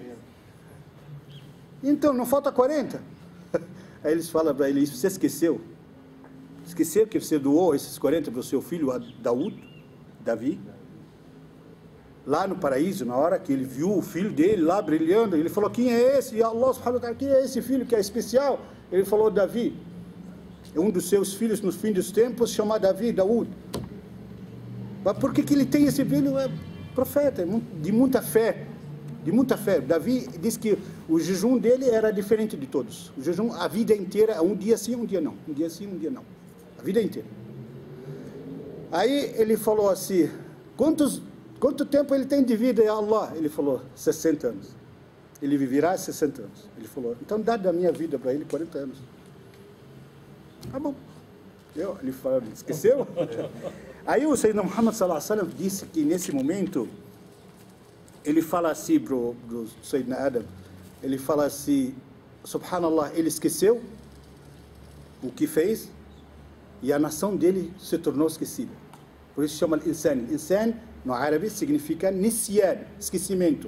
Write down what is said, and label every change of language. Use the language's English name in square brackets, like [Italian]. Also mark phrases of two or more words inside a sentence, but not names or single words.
[Portuguese] Então, não falta 40? Aí eles falam para ele, você esqueceu? Esqueceu que você doou esses 40 para o seu filho Davi? Lá no paraíso, na hora que ele viu o filho dele lá brilhando, ele falou, quem é esse? [Arabic] E الله سبحانه وتعالى, [Portuguese] quem é esse filho que é especial? Ele falou, Davi. É um dos seus filhos nos fins dos tempos, chamado Daúd. Mas por que ele tem esse filho? É profeta, de muita fé. De muita fé. Davi diz que o jejum dele era diferente de todos. O jejum, a vida inteira, um dia sim, um dia não. Um dia sim, um dia não. A vida inteira. Aí ele falou assim, quanto tempo ele tem de vida, [Arabic] يا الله? [Portuguese] Ele falou, 60 anos. Ele viverá 60 anos. Ele falou, então dá da minha vida para ele 40 anos. Tá bom. Ele falou, esqueceu? Aí o [Arabic] سيدنا محمد صلى الله عليه وسلم [Portuguese] disse que nesse momento ele fala assim pro Sayyidina Adam, ele fala assim, subhanallah, ele esqueceu o que fez e a nação dele se tornou esquecida. Por isso chama insan. Insan, no árabe, significa nisyan, esquecimento.